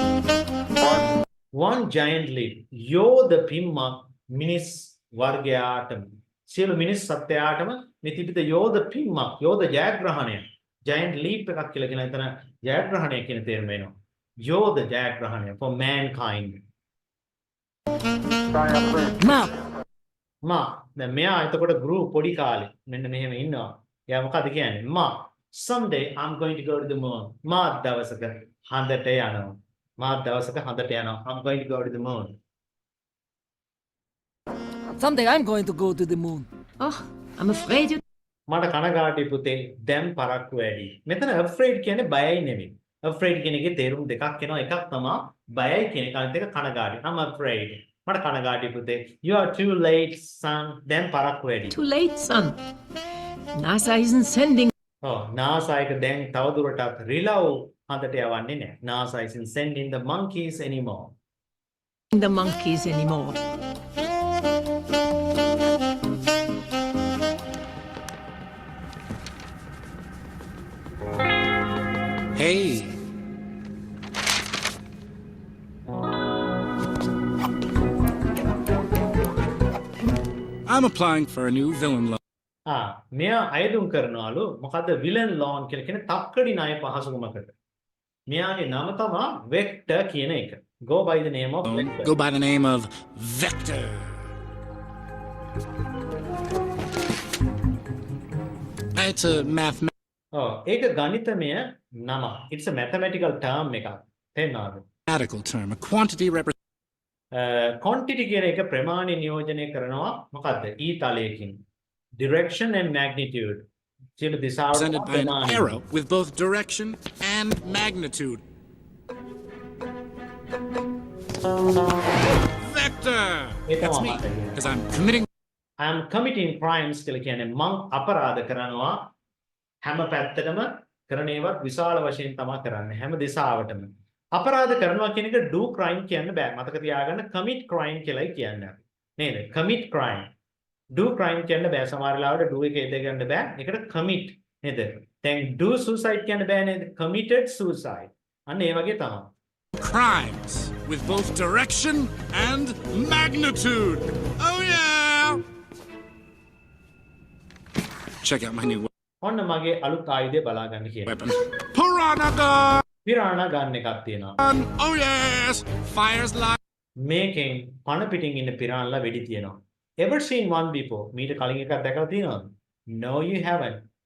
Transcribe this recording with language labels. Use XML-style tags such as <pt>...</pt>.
<en>One giant leap.</en> <si>යෝධ පිම්මක් මිනිස් වර්ගයාටම සියලු මිනිස් සත්‍යයාටම නිතිපිත යෝධ පිම්මක් යෝධ ජයග්‍රහණය giant leap එකක් කියලා කියන එතන ජයග්‍රහණය කියන තේරුම එනවා. යෝධ ජයග්‍රහණය</si> <en>for mankind.</en> <si>මා දැන් මෙයා එතකොට group පොඩි කාලේ මෙන්න මෙහෙම ඉන්නවා. එයා මොකද කියන්නේ?</si> <en>මා someday I'm going to go to the moon.</en> <si>මා දවසක හඳට යනවා. මා දවසක හඳට යනවා.</si> <en>I'm going to go to the moon. Someday I'm going to go to the moon. Oh, I'm afraid you.</en> <si>මට කනගාටුයි පුතේ දැන් පරක්කු වැඩි. මෙතන afraid කියන්නේ බයයි නෙමෙයි. afraid කියන එකේ තේරුම් දෙකක් එනවා. එකක් තමයි බයයි කියන එක අනිත් එක කනගාටුයි.</si> <en>I'm afraid.</en> <si>මට කනගාටුයි පුතේ.</si> <en>You are too late son.</en> <si>දැන් පරක්කු වැඩි.</si> <en>Too late, son. NASA isn't sending.</en> <si>NASA එක දැන් තවදුරටත් රිලව් හඳට යවන්නේ නැහැ.</si> <en>NASA isn't sending the monkeys anymore. The monkeys anymore. Hey. I'm applying for a new villain loan.</en> <si>මෙයා අයදුම් කරනවලු මොකද්ද villain loan කියලා කියන තක්කඩි ණය පහසුකමකට. මෙයාගේ නම තමයි Vector කියන එක.</si> <en>Go by the name of Vector. Go by the name of Vector. It's a</en> <si>ඒක ගණිතමය නම.</si> <en>It's a mathematical term එකක්.</en> <si>තේරෙනවද?</si> <en>mathematical term, a quantity</en> <si>quantity කියන එක ප්‍රමාණය නියෝජනය කරනවා මොකද්ද? E තලයකින්.</si> <en>Direction and magnitude.</en> <si>සියලු දිශාවල</si> <en>represented by an arrow with both direction and magnitude. Vector! That's me, because I'm</en> <si>committing crimes කියලා කියන්නේ මං අපරාධ කරනවා හැම පැත්තටම කරන ඒවත් විශාල වශයෙන් තමයි කරන්නේ හැම දිශාවටම. අපරාධ කරනවා කියන එක do crime කියන්න බෑ. මතක තියාගන්න commit crime කියලායි කියන්නේ. නේද? commit crime. do crime කියන්න බෑ. සමහර වෙලාවට do එක එද ගන්න බෑ. ඒකට commit නේද? දැන් do suicide කියන්න බෑ නේද?</si> <en>committed suicide. අන්න ඒ වගේ තමයි. crimes with both direction and magnitude. Oh yeah! Check out my new</en> <si>ඔන්න මගේ අලුත් ආයුධය බලා ගන්න කියන.</si> <en>weapon. Piranha gun!</en> <si>පිරාණ ගන්න එකක් තියෙනවා.</si> <en>Oh yes! Fires like.</en> <si>මේකෙන් පණ පිටින් ඉන්න පිරාණලා වෙඩි තියෙනවා.</si> <en>Ever seen one before?</en> <si>මීට කලින් එකක් දැකලා තියෙනවද?</si> <en>No you haven't.</en>